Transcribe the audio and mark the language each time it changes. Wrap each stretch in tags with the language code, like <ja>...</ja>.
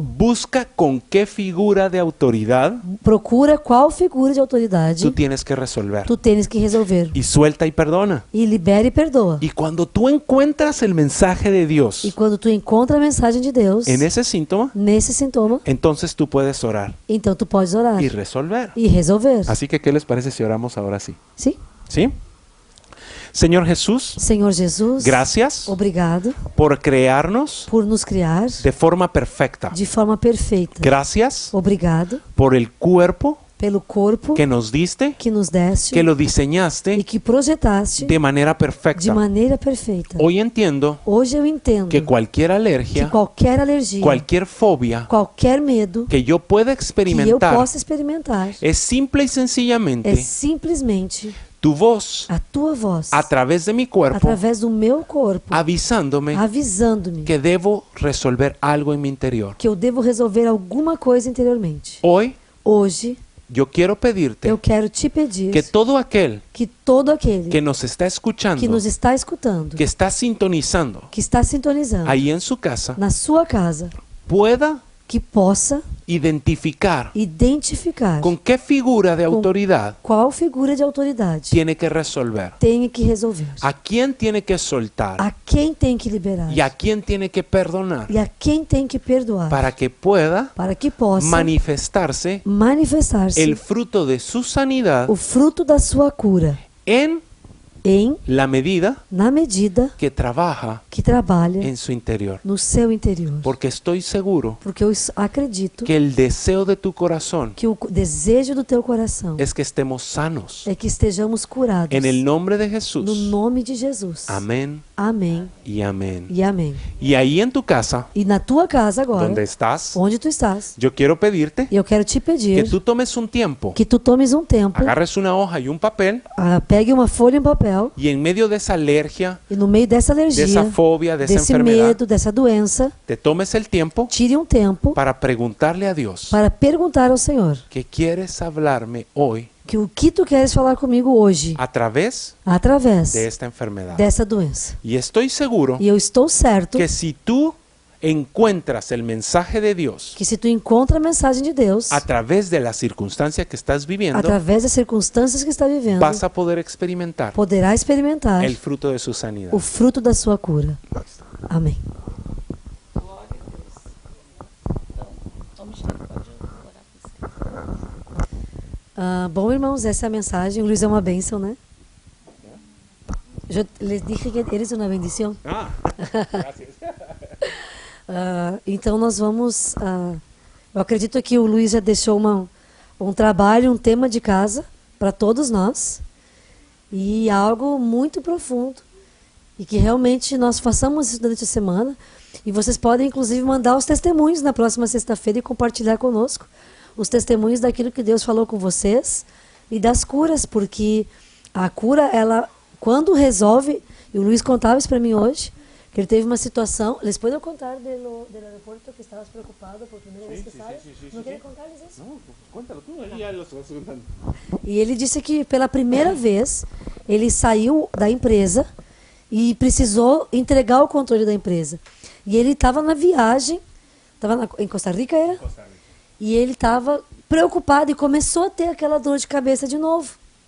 <es>busca con qué figura de autoridad</es> <pt>procura qual figura de autoridade</pt> <es>tú tienes que resolver.</es> <pt>tu tens que resolver.</pt> <es>Y suelta y perdona.</es> <pt>E libera e perdoa.</pt> <es>Y cuando tú encuentras el mensaje de Dios</es> <pt>E quando tu encontra a mensagem de Deus</pt> <es>en ese síntoma,</es> <pt>nesse sintoma,</pt> <es>entonces tú puedes orar</es> <pt>então tu podes orar</pt> <es>y resolver.</es> <pt>e resolver.</pt> <es>Así que, ¿qué les parece si oramos ahora sí?</es> <pt>Sim?</pt> <es>¿Sí? Señor Jesús,</es> <pt>Senhor Jesus,</pt> <es>gracias</es> <pt>obrigado</pt> <es>por crearnos</es> <pt>por nos criar</pt> <es>de forma perfecta.</es> <pt>de forma perfeita.</pt> <es>Gracias</es> <pt>Obrigado</pt> <es>por el cuerpo</es> <pt>pelo corpo</pt> <es>que nos diste,</es> <pt>que nos deste</pt> <es>que lo</es> <pt>e</pt> <es>diseñaste</es> <pt>que projetaste</pt> <es>de manera</es> <pt>de</pt> <es>perfecta.</es> <pt>maneira perfeita.</pt> <es>Hoy entiendo</es> <pt>Hoje eu entendo</pt> <es>que cualquier</es> <pt>que</pt> <es>alergia,</es> <pt>qualquer alergia,</pt> <es>cualquier fobia</es> <pt>qualquer medo</pt> <es>que yo pueda</es> <pt>que eu</pt> <es>experimentar</es> <pt>possa experimentar</pt> <es>es simple y</es> <pt>é</pt> <es>sencillamente</es> <pt>simplesmente</pt> <es>tu voz</es> <pt>a tua voz</pt> <es>a través de mi cuerpo</es> <pt>através do meu corpo</pt> <es>avisándome</es> <pt>avisando-me</pt> <es>que debo resolver algo en mi interior.</es> <pt>que eu devo resolver alguma coisa interiormente.</pt> <es>Hoy</es> <pt>Hoje</pt> <es>yo quiero pedirte</es> <pt>eu quero te pedir</pt> <es>que todo aquel</es> <pt>que todo aquele</pt> <es>que nos está escuchando,</es> <pt>que nos está escutando,</pt> <es>que está sintonizando</es> <pt>que está sintonizando</pt> <es>ahí en su casa,</es> <pt>na sua casa,</pt> <es>pueda</es> <pt>que possa</pt> <es>identificar</es> <pt>identificar</pt> <es>con qué figura de autoridad</es> <pt>qual figura de autoridade</pt> <es>tiene que resolver,</es> <pt>tem que resolver,</pt> <es>a quién tiene que soltar</es> <pt>a quem tem que liberar</pt> <es>y a quién tiene que perdonar</es> <pt>e a quem tem que perdoar</pt> <es>para que pueda</es> <pt>para que possa</pt> <es>manifestarse</es> <pt>manifestar-se</pt> <es>el fruto de su sanidad</es> <pt>o fruto da sua cura</pt> <es>en</es> <pt>em</pt> <es>la medida</es> <pt>na medida</pt> <es>que trabaja</es> <pt>que trabalha</pt> <es>en su interior.</es> <pt>no seu interior.</pt> <es>Porque estoy seguro</es> <pt>Porque eu acredito</pt> <es>que el deseo de tu corazón</es> <pt>que o desejo do teu coração</pt> <es>es que estemos sanos.</es> <pt>é que estejamos curados</pt> <es>En el nombre de</es> <pt>no</pt> <es>Jesús.</es> <pt>nome de Jesus.</pt> <es>Amén</es> <pt>Amém</pt> <es>y amén.</es> <pt>e amém.</pt> <es>Y ahí en tu casa,</es> <pt>E na tua casa agora,</pt> <es>donde estás,</es> <pt>onde tu estás,</pt> <es>yo quiero pedirte</es> <pt>eu quero te</pt> <es>que</es> <pt>pedir</pt> <es>tú tomes un tiempo,</es> <pt>que tu tomes um tempo,</pt> <es>agarres una hoja y un papel</es> <pt>pegue uma folha em papel véu.</pt> <es>Y en medio de esa alergia,</es> <pt>E no meio dessa</pt> <es>de</es> <pt>alergia,</pt> <es>esa fobia, de esa</es> <pt>desse</pt> <es>enfermedad,</es> <pt>medo, dessa doença,</pt> <es>te tomes el tiempo</es> <pt>tire um tempo</pt> <es>para preguntarle a Dios,</es> <pt>para perguntar ao Senhor</pt> <es>¿qué quieres hablarme hoy</es> <pt>que o que tu queres falar comigo hoje,</pt> <es>a través</es> <pt>através</pt> <es>de esta enfermedad?</es> <pt>dessa doença.</pt> <es>Y estoy seguro</es> <pt>E eu estou certo</pt> <es>que si tú encuentras el mensaje de Dios</es> <pt>que se tu encontra a mensagem de Deus,</pt> <es>a través de la circunstancia que estás viviendo,</es> <pt>através das circunstâncias que está vivendo,</pt> <es>vas a poder experimentar</es> <pt>poderá experimentar</pt> <es>el fruto de su sanidad.</es> <pt>o fruto da sua cura. Amém. Glória a Deus. Então, Michele, pode orar por Bom, irmãos, essa é a mensagem. O Luiz é uma bênção, né? Eu</pt> <es>les dije que eres</es> <pt>uma bendição.</pt> <es>Ah, gracias.</es> <pt>Então nós vamos. Eu acredito que o Luiz já deixou um trabalho, um tema de casa para todos nós e algo muito profundo e que realmente nós façamos isso durante a semana. E vocês podem inclusive mandar os testemunhos na próxima sexta-feira e compartilhar conosco os testemunhos daquilo que Deus falou com vocês e das curas, porque a cura, ela quando resolve, e o Luiz contava isso para mim hoje, que ele teve uma situação.</pt> <es>¿Les puedo contar</es> <pt>do aeroporto que estavas preocupado por primeira vez que sabes? Não queria contar-lhes isso?</pt> <es>No, cuéntalo tú, ahí ya lo estás contando.</es> <pt>E ele disse que pela primeira vez ele saiu da empresa e precisou entregar o controle da empresa. E ele estava na viagem, estava em Costa Rica, era? Costa Rica. E ele estava preocupado e começou a ter aquela dor de cabeça de novo.</pt>